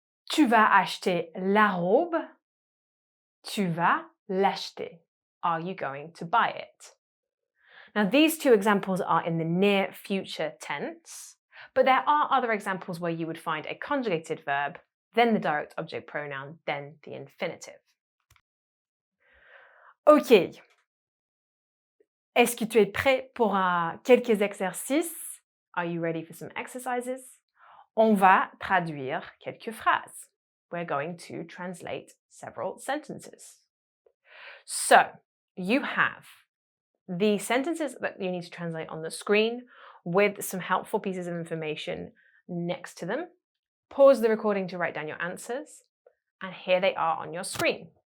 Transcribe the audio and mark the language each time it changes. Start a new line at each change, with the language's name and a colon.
French: Tu vas acheter la robe. Tu vas l'acheter.
English: Are you going to buy it? Now, these two examples are in the near future tense, but there are other examples where you would find a conjugated verb, then the direct object pronoun, then the infinitive. Ok.
French: Est-ce que tu es prêt pour quelques exercices?
English: Are you ready for some exercises?
French: On va traduire quelques phrases.
English: We're going to translate several sentences. So, you have the sentences that you need to translate on the screen with some helpful pieces of information next to them. Pause the recording to write down your answers, and here they are on your screen.